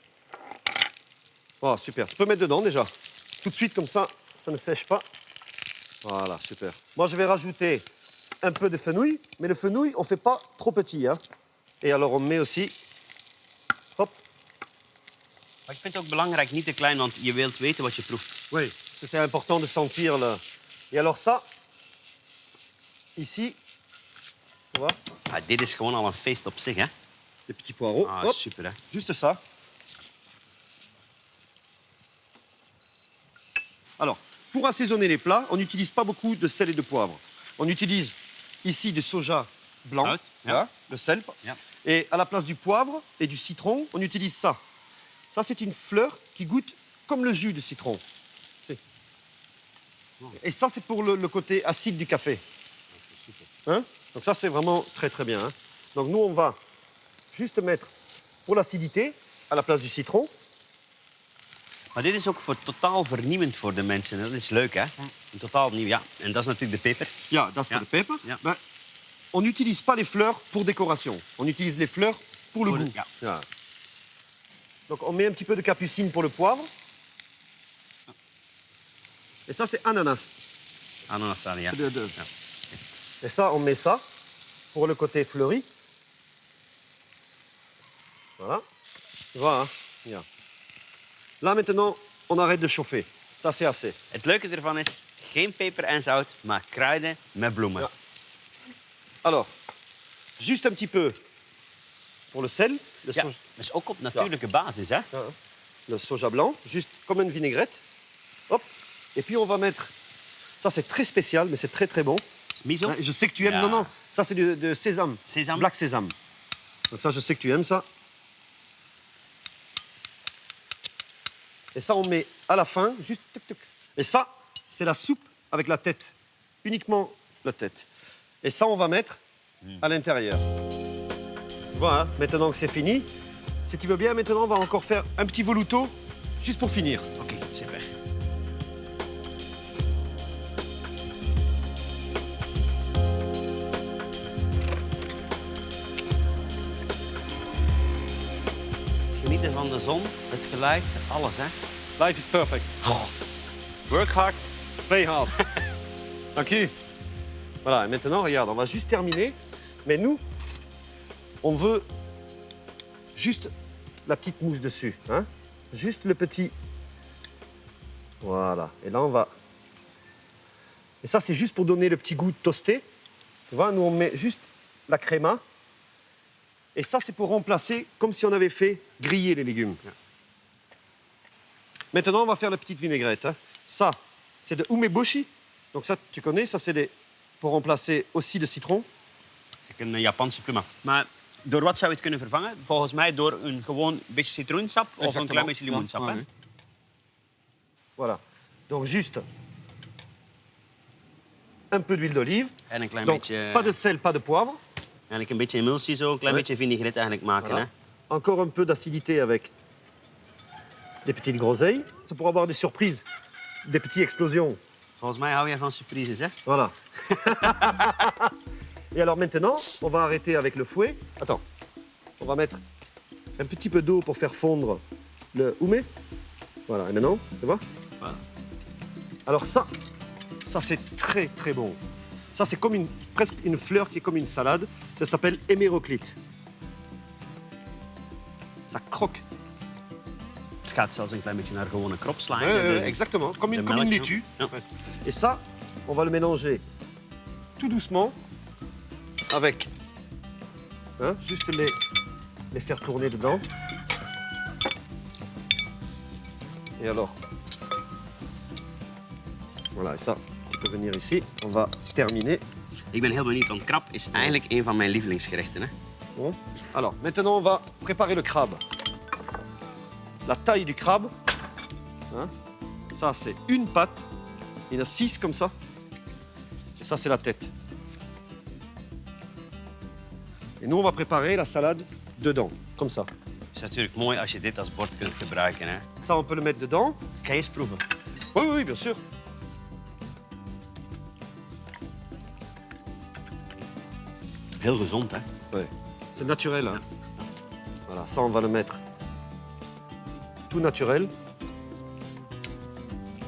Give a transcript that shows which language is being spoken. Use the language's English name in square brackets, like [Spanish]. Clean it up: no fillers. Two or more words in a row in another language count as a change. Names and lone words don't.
[French] Oh, super. Tu peux mettre dedans déjà. Tout de suite, comme ça ne sèche pas. Voilà, super. Moi, je vais rajouter un peu de fenouil, mais le fenouil, on ne fait pas trop petit. Hein. Et alors, on met aussi... Hop. [Dutch] Maar ik vind het ook belangrijk, niet te klein, want je wilt weten wat je proeft. [French] Oui, c'est important de sentir le... Et alors ça, ici, tu vois, [Dutch] Ah, dit is gewoon al een feest op zich, hè? [French] des petits poireaux. Ah, Hop, [Dutch] super, hè? [French] juste ça. Alors, pour assaisonner les plats, on n'utilise pas beaucoup de sel et de poivre. On utilise ici du soja blanc, [Dutch] Zout, ja. [French] voilà, le sel. [Dutch] Ja. [French] Et à la place du poivre et du citron, on utilise ça. Ça, c'est une fleur qui goûte comme le jus de citron. C'est- Et ça, c'est pour le côté acide du café. Hein? Donc ça, c'est vraiment très, très bien. Hein? Donc nous, on va juste mettre pour l'acidité à la place du citron. [Dutch] Maar dit is ook totaal vernieuwend voor de mensen. Dat is leuk, hè? Een totaal nieuw, ja. En dat is natuurlijk de peper. Ja, dat is Ja. voor de peper. Ja. [French] Maar on n'utilise pas les fleurs pour décoration. On utilise les fleurs pour le Pour le- goût. [Dutch] ja. Ja. [French] Donc on met un petit peu de capucine pour le poivre. Et ça, c'est ananas. [Dutch] Ananassalie, ja. Ja. [French] Et ça, on met ça pour le côté fleuri. Voilà. Voilà. Ja. Là, maintenant, on arrête de chauffer. Ça, c'est assez. [Dutch] Het leuke ervan is, geen peper en zout, maar kruiden met bloemen. Ja. [French] Alors, juste un petit peu pour le sel. Le, Ja, soja, [Dutch] dus ook op natuurlijke basis, hè? [French] le soja blanc, juste comme une vinaigrette. Hop. Et puis, on va mettre... Ça, c'est très spécial, mais c'est très, très bon. Miso? Ouais, je sais que tu aimes. [Dutch] Ja. [French] Non, non. Ça, c'est de sésame. Sésame? Black sésame. Donc ça, je sais que tu aimes ça. Et ça, on met à la fin, juste... Tuc, tuc. Et ça, c'est la soupe avec la tête. Uniquement la tête. Et ça, on va mettre à l'intérieur. Voilà, maintenant que c'est fini. Si tu veux bien, maintenant, on va encore faire un petit voluto, juste pour finir. [Dutch] Oké, super. Genieten van de zon, het geluid, alles, hè? [English] Life is perfect. Work hard. Play hard. [Dutch] Dank u. [French] Voilà, et maintenant, regarde, on va juste terminer. Mais nous, on veut juste la petite mousse dessus. Hein? Juste le petit... Voilà. Et là, on va... Et ça, c'est juste pour donner le petit goût toasté. Tu vois, nous, on met juste la créma. Et ça, c'est pour remplacer, comme si on avait fait griller les légumes. Maintenant, on va faire la petite vinaigrette. Hein. Ça, c'est de umeboshi. Donc ça, tu connais, ça, c'est pour remplacer aussi le citron. [Dutch] Het is een Japanse pluma. Maar door wat zou je het kunnen vervangen? Volgens mij door een gewoon beetje citroensap of een klein beetje limoensap. Ja, Hè? ja. [French] Voilà. Donc juste un peu d'huile d'olive. [Dutch] En een klein [French] Donc [Dutch] beetje... [French] pas de sel, pas de poivre. [Dutch] Eigenlijk een beetje emulsie zo, een klein Ja. beetje vinaigrette eigenlijk maken. [French] Voilà. [Dutch] Hè? [French] Encore un peu d'acidité avec des petites groseilles. C'est pour avoir des surprises, des petites explosions. [Dutch] Volgens mij hou jij van surprises, hè? [French] Voilà. Et alors maintenant, on va arrêter avec le fouet. Attends. On va mettre un petit peu d'eau pour faire fondre le ume. Voilà. Et maintenant, tu vois? Voilà. Alors ça c'est très très bon. Ça c'est comme presque une fleur qui est comme une salade. Ça s'appelle héméroclite. Ça croque. [Dutch] Het gaat zelfs een klein beetje naar gewone kropsla. [French] Exactement. Comme une [Dutch] melk, [French] laitue. [Dutch] ja. [French] presque. Et ça, on va le mélanger tout doucement avec... Hein, juste les faire tourner dedans. Et alors... Voilà, et ça, on peut venir ici. On va terminer. [Dutch] Ik ben heel benieuwd, want krab is eigenlijk een van mijn lievelingsgerechten. Hè? [French] Bon. Alors, maintenant, on va préparer le crabe. La taille du crabe, hein, ça, c'est une patte. Il y en a 6 comme ça. Et ça, c'est la tête. Et nous, on va préparer la salade dedans, comme ça. [Dutch] Het is natuurlijk mooi als je dit als bord kunt gebruiken. Hè? [French] Ça, on peut le mettre dedans. [Dutch] Ga je eens proeven? [French] Oui, oui, bien sûr. [Dutch] Heel gezond, hè? [French] Ouais. C'est naturel. Hein. Voilà, ça, on va le mettre tout naturel.